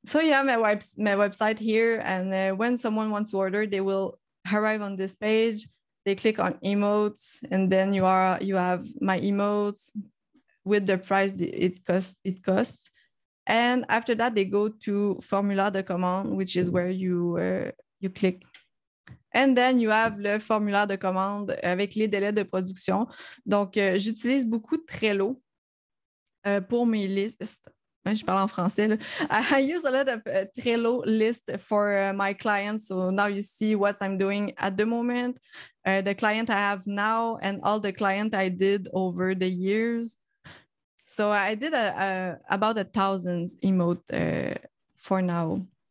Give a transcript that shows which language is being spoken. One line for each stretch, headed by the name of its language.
English: So yeah, my website here, and when someone wants to order, they will arrive on this page. They click on emotes, and then you have my emotes with the price it costs. And after that, they go to formula de commande, which is where you click. And then you have
French: le formulaire de commande avec les délais de production. Donc, j'utilise beaucoup Trello pour mes listes. Je parle en français. Là.
English: I use a lot of Trello list for my clients. So now you see what I'm doing at the moment, the client I have now, and all the client I did over the years. So I did about 1,000 emote for now.